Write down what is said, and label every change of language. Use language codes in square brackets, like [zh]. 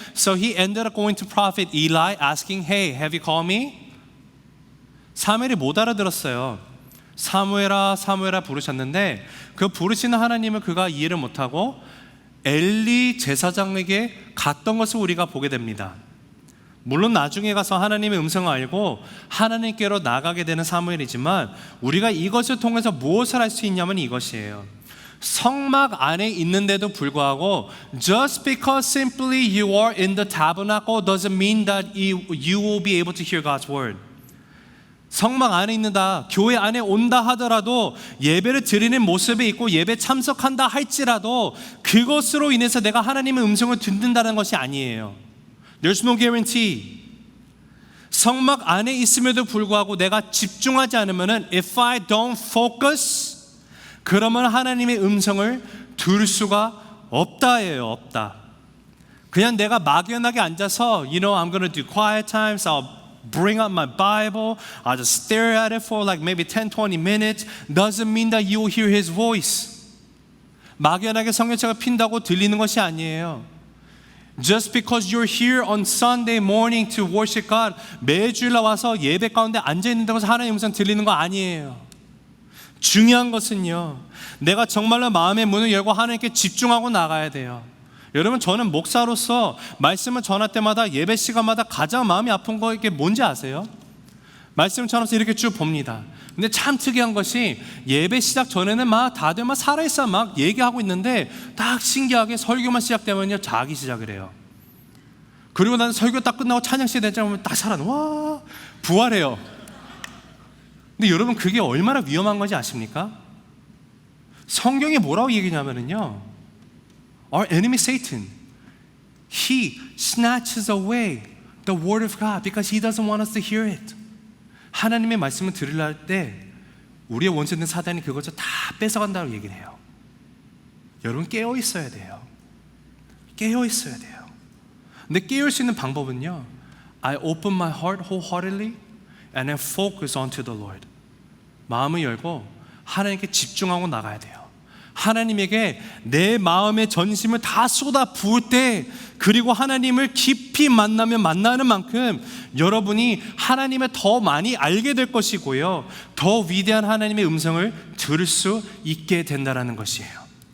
[en] So he ended up going to prophet Eli asking, "Hey, have you called me?" [ko] 사무엘이 못 알아들었어요. 사무엘아 사무엘아 부르셨는데 그 부르시는 하나님을 그가 이해를 못하고 엘리 제사장에게 갔던 것을 우리가 보게 됩니다. 물론 나중에 가서 하나님의 음성을 알고 하나님께로 나가게 되는 사무엘이지만 우리가 이것을 통해서 무엇을 할 수 있냐면 이것이에요. 성막 안에 있는데도 불구하고 [en] just because simply you are in the tabernacle doesn't mean that you will be able to hear God's word. [ko] 성막 안에 있는다, 교회 안에 온다 하더라도 예배를 드리는 모습에 있고 예배 참석한다 할지라도 그것으로 인해서 내가 하나님의 음성을 듣는다는 것이 아니에요. [en] There's no guarantee. [ko] 성막 안에 있음에도 불구하고 내가 집중하지 않으면은 [en] if I don't focus, [ko] 그러면 하나님의 음성을 들을 수가 없다예요. 없다. 그냥 내가 막연하게 앉아서 [en] I'm gonna do quiet times, I'll bring up my Bible, I'll just stare at it for like maybe 10-20 minutes doesn't mean that you will hear His voice. [ko] 막연하게 성경책을 핀다고 들리는 것이 아니에요. [en] Just because you're here on Sunday morning to worship God, [ko] 매주일 와서 예배 가운데 앉아있는다고 해서 하나님의 음성 들리는 거 아니에요. 중요한 것은요, 내가 정말로 마음의 문을 열고 하나님께 집중하고 나가야 돼요. 여러분, 저는 목사로서 말씀을 전할 때마다 예배 시간마다 가장 마음이 아픈 거 이게 뭔지 아세요? 말씀을 전하면서 이렇게 쭉 봅니다. 근데 참 특이한 것이 예배 시작 전에는 막 다들 막 살아있어 막 얘기하고 있는데 딱 신기하게 설교만 시작되면요 자기 시작을 해요. 그리고 나는 설교 딱 끝나고 찬양 시대 되자면 딱 살아 와 부활해요. 근데 여러분 그게 얼마나 위험한 건지 아십니까? 성경이 뭐라고 얘기냐면요, [en] our enemy Satan, he snatches away the word of God because he doesn't want us to hear it. [ko] 하나님의 말씀을 들으려 할 때 우리의 원수된 사단이 그것을 다 뺏어간다고 얘기를 해요. 여러분 깨어 있어야 돼요. 깨어 있어야 돼요. 근데 깨울 수 있는 방법은요, [en] I open my heart wholeheartedly and I focus onto the Lord. [ko] 마음을 열고 하나님께 집중하고 나가야 돼요. 하나님에게 내 마음의 전심을 다 쏟아 부을 때, 그리고 하나님을 깊이 만나면 만나는 만큼 여러분이 하나님을 더 많이 알게 될 것이고요, 더 위대한 하나님의 음성을 들을 수 있게 된다는 것이에요.